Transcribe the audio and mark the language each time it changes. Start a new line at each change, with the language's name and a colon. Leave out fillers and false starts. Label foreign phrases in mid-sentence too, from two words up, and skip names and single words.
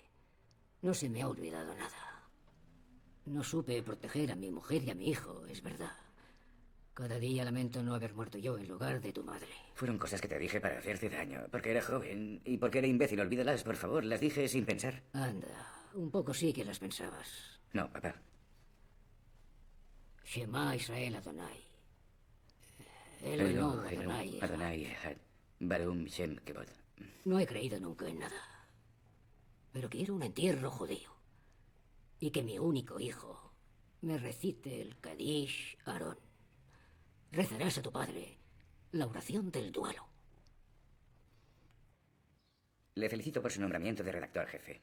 Spanish: No se me ha olvidado nada. No supe proteger a mi mujer y a mi hijo, es verdad. Cada día lamento no haber muerto yo en lugar de tu madre. Fueron cosas que te dije para hacerte daño, porque era joven y porque era imbécil. Olvídalas, por favor. Las dije sin pensar. Anda, un poco sí que las pensabas. No, papá.
Hebrew: שמע ישראל אדוני. אלוהים אדוני. אדוני אחד. ברוך שם כבוד.
Spanish: No he creído nunca en nada. Pero quiero un entierro judío. Y que mi único hijo me recite el Kadish Aarón. Rezarás a tu padre la oración del duelo. Le felicito por su nombramiento de redactor jefe.